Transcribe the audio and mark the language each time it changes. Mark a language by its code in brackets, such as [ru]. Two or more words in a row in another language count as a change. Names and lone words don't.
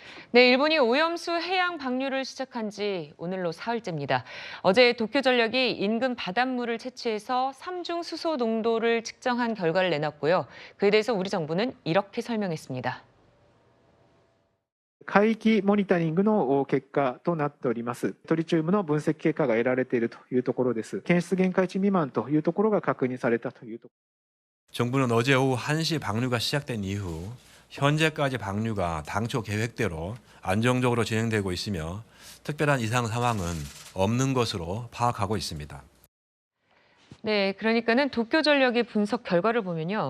[ko] 네, 일본이 오염수 해양 방류를 시작한 지 오늘로 사흘째입니다. 어제 도쿄전력이 인근 바닷물을 채취해서 삼중 수소 농도를 측정한 결과를 내놨고요. 그에 대해서 우리 정부는 이렇게 설명했습니다. [ja] 海域モニタリングの結果となっております。トリチウムの分析結果が得られているというところです。検出限界値未満というところが確認されたというところ。 [ko] 정부는 어제 오후 1시 방류가 시작된 이후 현재까지 방류가 당초 계획대로 안정적으로 진행되고 있으며 특별한 이상 상황은 없는 것으로 파악하고 있습니다. 네, 그러니까는 도쿄전력의 분석 결과를 보면요.